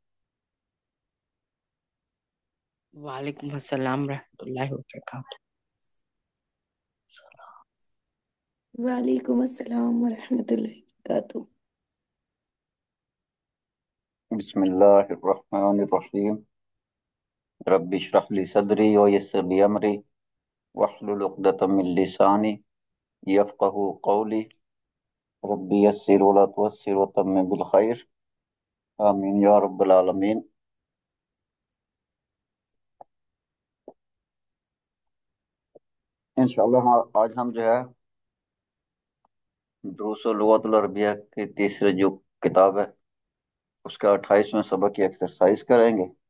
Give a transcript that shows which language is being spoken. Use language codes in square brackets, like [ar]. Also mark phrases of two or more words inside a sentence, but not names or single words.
[ar] وعليكم السلام رحمة الله وبركاته. وعليكم السلام ورحمة الله وبركاته. بسم الله الرحمن الرحيم. رب اشرح لي صدري ويسر لي أمري واحلل عقدة من لساني يفقهوا قولي. رب يسر ولا تعسر وتمم بالخير. آمين يا رب العالمين. [hi] इंशाअल्लाह आज हम जो है दुरूस व लुग़तुल अरबिया की तीसरी जो किताब है उसका 28वें सबक की एक्सरसाइज करेंगे।